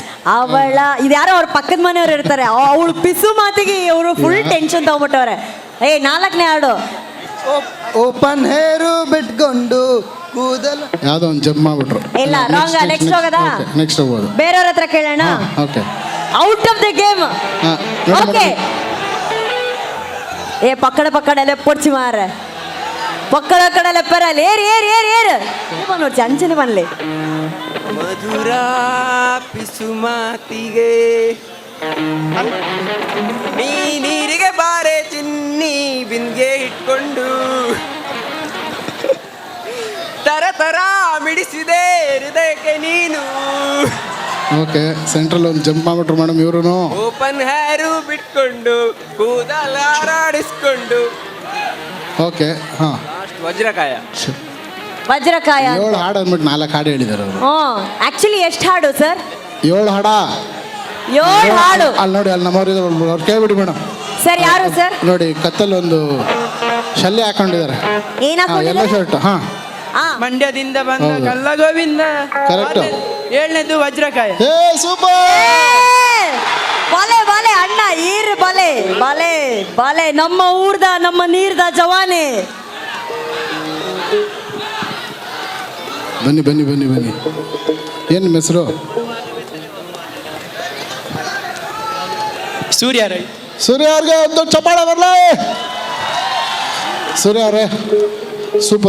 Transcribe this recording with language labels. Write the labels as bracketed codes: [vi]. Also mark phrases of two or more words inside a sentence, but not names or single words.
[kn] ಅವಳ ಇದು ಯಾರೋ ಅವ್ರ ಪಕ್ಕದ ಮನೆಯವ್ರು ಇರ್ತಾರೆ, ಅವಳು ಪಿಸು ಮಾತಿಗೆ ಇವರು [en] full tension [kn] ತಗೊಂಬಿಟ್ಟವ್ರೆ. 4ನೇ ಹಾಡು. [en] open hair [kn] ಬಿಟ್ಕೊಂಡು ಕೂದಲು. ಯಾವ್ದೋ ಒಂದು ಜಂಪ್ ಮಾಡ್ಬಿಟ್ರು. ಇಲ್ಲ ರಾಂಗ್. ನೆಕ್ಸ್ಟ್ ಹೋಗದಾ? ನೆಕ್ಸ್ಟ್ ಹೋಗ್ಬೋದು. ಬೇರೆಯವ್ರ ಹತ್ರ ಕೇಳೋಣ. ಓಕೆ. [en] out of the game. [tcy] ಓಕೆ ಪಕ್ಕಡ ಪೊಡ್ಚಿ ಮಾರ ಪಕ್ಕಡ ಲೆಪ್ಪರಲ್ಲಿ ಏರ್ ನೋಡ್ಸಿ ಅಂಚನೆ ಬನ್ಲಿ. [kn] ಮಧುರ ಪಿಸುಮಾತಿಗೆ ನೀರಿಗೆ ಬಾರೆ ಚಿನ್ನಿ ಬಿಂದಿಗೆ ಇಟ್ಕೊಂಡು ತರ ಮಿಡಿಸಿದೆ ಹೃದಯಕ್ಕೆ ನೀನು. ಓಕೆ ಸೆಂಟ್ರಲ್ ಒಂದು ಜಂಪ್ ಮಾಡ್ಬಿಟ್ರು ಮೇಡಮ್ ಇವ್ರು. [en] open hair [kn] ಬಿಟ್ಕೊಂಡು ಕೂದಲಾಡಿಸ್ಕೊಂಡು. ಓಕೆ ಹಾಂ. ವಜ್ರಕಾಯ 7 ಹಾಡು ಅಂದ್ಬಿಟ್ಟು 4 ಹಾಡು ಹೇಳಿದ್ದಾರೆ ಅವರು. ಆಕ್ಚುಲಿ ಎಷ್ಟು ಹಾಡು ಸರ್? 7 ಹಾಡ. 7 ಹಾಡು. ಅಲ್ಲಿ ನೋಡಿ, ಅಲ್ಲಿ ನಮ್ಮವ್ರು ಅವ್ರು ಕೇಳ್ಬಿಡಿ ಮೇಡಮ್. ಸರ್ ಯಾರು ಸರ್? ನೋಡಿ ಕತ್ತಲ್ಲಿ ಒಂದು ಶಲ್ಯ ಹಾಕೊಂಡಿದ್ದಾರೆ. ಏನ್ ಎಲ್ಲ ಹಾಕೊಂಡಿದ್ದಾರೆ? ಶರ್ಟ್. ಹಾಂ ಮಂಡ್ಯದಿಂದ ಬಂದ ಹೌದು. ಕಲ್ಲ ಗೋವಿಂದ. ಕರೆಕ್ಟ್. 7ನೇದು ವಜ್ರಕಾಯ. ಸೂಪರ್. [tcy] ಬಲೆ ಅಣ್ಣ ಈರ್ ಬಲೆ ನಮ್ಮ ಊರ್ದ ನಮ್ಮ ನೀರ್ದ ಜವಾನೆ. [kn] ಬನ್ನಿ ಏನು ನಿಮ್ಮ ಹೆಸರು? ಸೂರ್ಯ ಅವ್ರಿಗೆ ಒಂದು ಚಪ್ಪಾಳೆ ಬರಲಿ. ಸೂರ್ಯ ಅವರೇ ಸೂಪರ್.